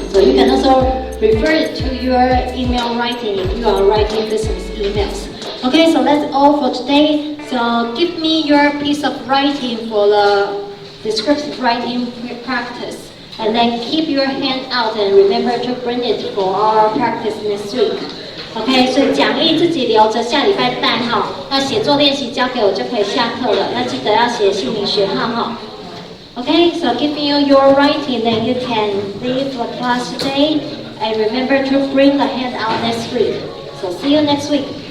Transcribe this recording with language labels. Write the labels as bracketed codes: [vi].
[en] So you can also refer it to your email writing if you are writing business emails. Okay, so that's all for today. So give me your piece of writing for the descriptive writing practice. And then keep your hand out and remember to bring it for our practice next week. [zh] OK， 所以讲义自己留着，下礼拜带哈。那写作练习交给我就可以下课了。那记得要写姓名学号哈。 [en] OK, so give me your writing, then you can leave the class today. And remember to bring the hand out next week. So see you next week.